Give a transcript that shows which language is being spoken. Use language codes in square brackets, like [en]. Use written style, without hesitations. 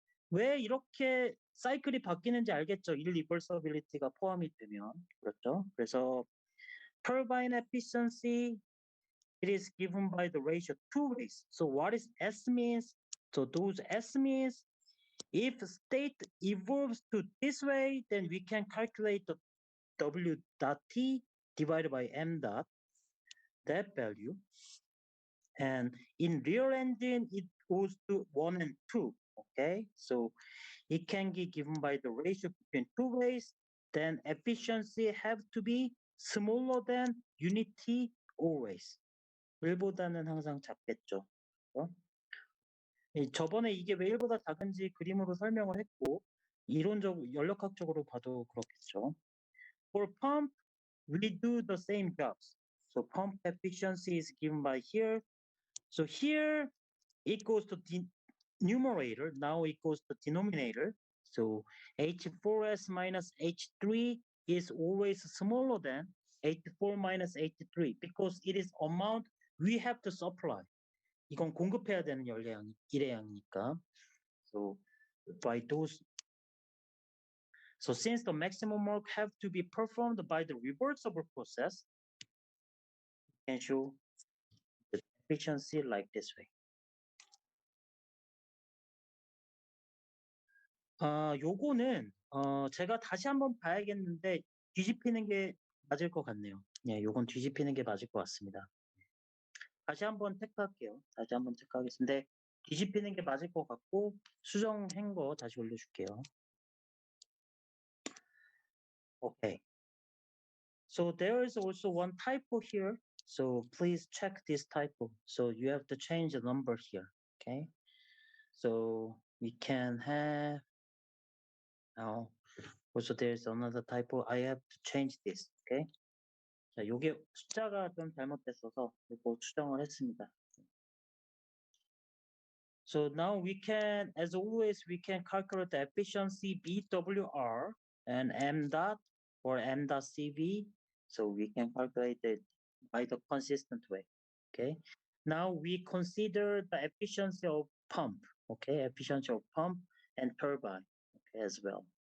[ko] 왜 이렇게 사이클이 바뀌는지 알겠죠? irreversibility가 포함이 되면. 그렇죠? [en] 그래서 turbine efficiency, it is given by the ratio 2 ways. So what is S means? So those S means if state evolves to this way, then we can calculate the W dot T divided by M dot, that value. And in real engine, it goes to 1 and 2. Okay, so it can be given by the ratio between 2 ways. Then efficiency have to be smaller than unity always. [ko] 1보다는 항상 작겠죠. 저번에 이게 왜 1보다 작은지 그림으로 설명을 했고 연력학적으로 봐도 그렇겠죠. [en] For pump, we do the same jobs. So pump efficiency is given by here. So here it goes to the numerator. Now it goes to denominator. So H4S minus H3 is always smaller than H4 minus H3 because it is amount we have to supply. [ko] 이건 공급해야 되는 일회양이니까. [en] So by those, so since the maximum work have to be performed by the reversible process, you can show the efficiency like this way. [ko] 요거는 제가 다시 한번 봐야겠는데 뒤집히는 게 맞을 것 같네요. 예, 요건 뒤집히는 게 맞을 것 같습니다. 다시 한번 체크할게요. 다시 한번 체크하겠습니다. 뒤집히는 게 맞을 것 같고 수정한 거 다시 올려줄게요. [en] Okay. So there is also one typo here. So please check this typo. So you have to change the number here. Okay. So we can have now also there's another typo. I have to change this. Okay. [ko] 자, 요게 숫자가 좀 잘못됐어서 이거 수정을 했습니다. [en] So now we can, as always, we can calculate the efficiency BWR and M dot or M dot CV. So we can calculate it by the consistent way. Okay. Now we consider the efficiency of pump. Okay, efficiency of pump and turbine. Okay, as well.